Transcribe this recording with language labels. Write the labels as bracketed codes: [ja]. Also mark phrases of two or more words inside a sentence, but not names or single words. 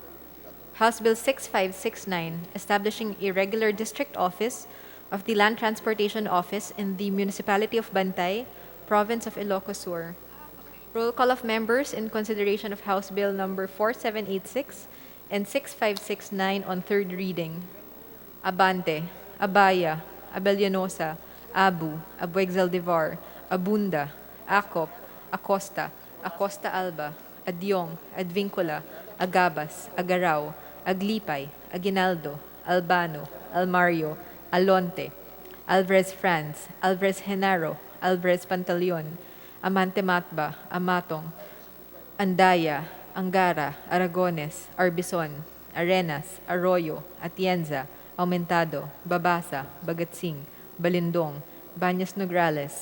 [en] House Bill 6569, establishing a regular district office of the Land Transportation Office in the Municipality of Bantay, Province of Ilocos Sur. Roll call of members in consideration of House Bill number 4786 and 6569 on third reading. Abante, Abaya, Abellanosa, Abu, Abueg Zaldivar, Abunda, Acop, Acosta, Acosta Alba, Adyong, Advincula, Agabas, Agarao, Aglipay, Aguinaldo, Albano, Almario, Alonte, Alvarez Franz, Alvarez Genaro, Alvarez Pantaleon, Amante Matba, Amatong, Andaya, Angara, Aragones, Arbison, Arenas, Arroyo, Atienza, Aumentado, Babasa, Bagatsing, Balindong, Bañas Nograles,